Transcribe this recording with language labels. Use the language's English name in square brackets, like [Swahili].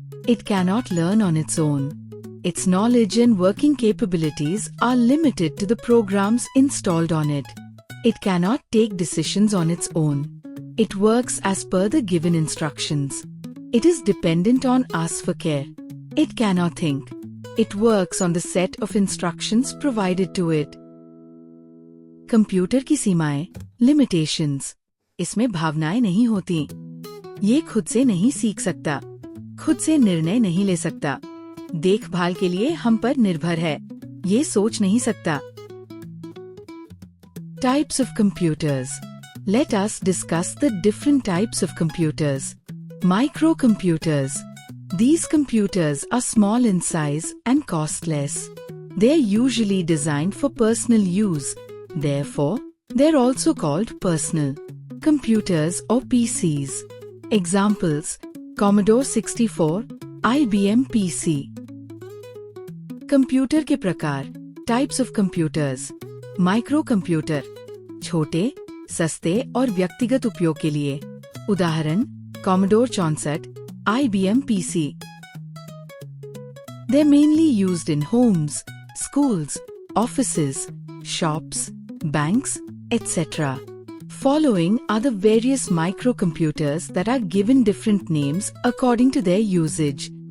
[English] It cannot learn on its own. Its knowledge and working capabilities are limited to the programs installed on it. It cannot take decisions on its own. It works as per the given instructions. It is dependent on us for care. It cannot think. It works on the set of instructions provided to it. [Hindi] Computer की सीमाएं, limitations. इसमें भावनाएं नहीं होती। ये खुद से नहीं सीख सकता, खुद से निर्णय नहीं ले सकता, देखभाल के लिए हम पर निर्भर है, ये सोच नहीं सकता। [English] Types of computers. Let us discuss the different types of computers. Microcomputers. These computers are small in size and cost less. They are usually designed for personal use. Therefore, they are also called personal computers or PCs. Examples: Commodore 64, IBM PC. [Hindi] Computer के प्रकार, types of computers. Micro computer, छोटे, सस्ते और व्यक्तिगत उपयोग के लिए। उदाहरण: Commodore 64, IBM PC. [English] They are mainly used in homes, schools, offices, shops, banks, etc. Following are the various microcomputers that are given different names according to their usage.